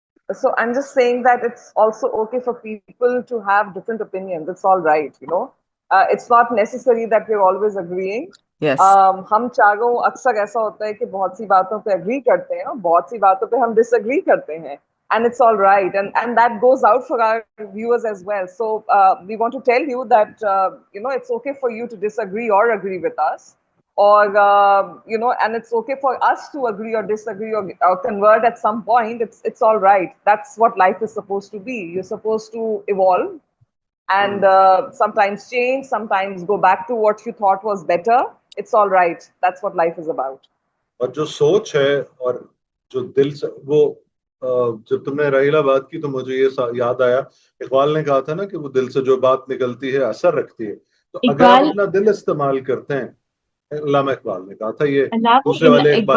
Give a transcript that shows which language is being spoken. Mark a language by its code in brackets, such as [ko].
[en] so I'm just saying that it's also okay for people to have different opinions. It's all right. It's not necessary that we're always agreeing. Yes. [hi] हम चारों अक्सर ऐसा होता है कि बहुत सी बातों पे agree करते हैं और बहुत सी बातों पे हम disagree करते हैं. [en] And it's all right. And that goes out for our viewers as well. So we want to tell you that, it's okay for you to disagree or agree with us. Or and it's okay for us to agree or disagree or convert at some point. It's all right. That's what life is supposed to be. You're supposed to evolve and sometimes change, sometimes go back to what you thought was better. It's all right. That's what life is about. [hi] और जो सोच है और जो दिल से वो जब तुमने रहीला बात की तो मुझे ये याद आया, इकबाल ने कहा था ना कि वो दिल से जो बात निकलती है असर रखती है। तो अगर आप इकबाल, अपना दिल इस्तेमाल करते हैं, अल्लामा इकबाल ने कहा था ये, अल्लाह दूसरे वाले इकबाल